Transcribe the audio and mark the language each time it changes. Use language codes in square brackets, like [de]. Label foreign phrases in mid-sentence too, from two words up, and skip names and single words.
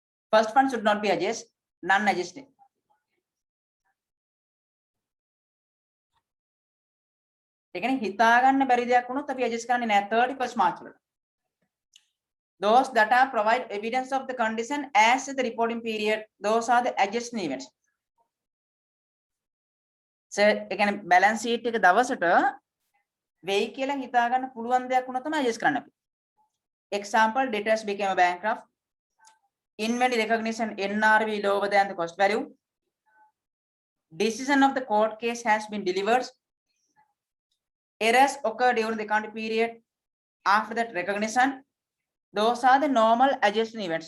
[en] First one should not be adjust, non-adjusting. Again, [si] හිතාගන්න බැරි දෙයක් වුණොත් අපි adjust කරන්නේ නැහැ 31st March වලට. [en] Those that are provide evidence of the condition as the reporting period, those are the adjusting events. [si] So again, [en] balance sheet [si] එක දවසට වෙයි කියලා හිතාගන්න පුළුවන් දෙයක් වුණා තමයි adjust කරන්න අපි. [en] Example, debtors became a bankrupt. Inventory recognition NRV lower than the cost value. Decision of the court case has been delivered. Errors occur during the accounting period. After that recognition, those are the normal adjustment events.